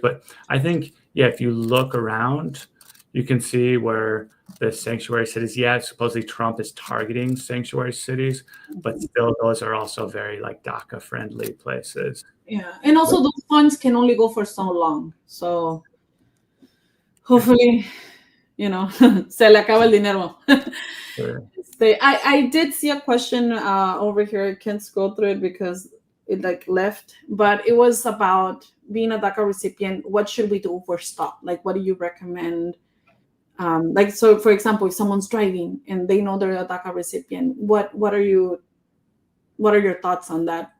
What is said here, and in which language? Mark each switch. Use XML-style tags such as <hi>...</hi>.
<en>But I think, yeah, if you look around, you can see where the sanctuary cities, yeah, supposedly Trump is targeting sanctuary cities, but still those are also very like DACA friendly places. Yeah. And also those funds can only go for so long. So hopefully,</en> <es>se le acaba el dinero.</es> <en>Sure. I did see a question over here. I can't scroll through it because it like left, but it was about being a DACA recipient. What should we do for stop? Like, what do you recommend? Like, so for example, if someone's driving and they know they're a DACA recipient, what are your thoughts on that?</en>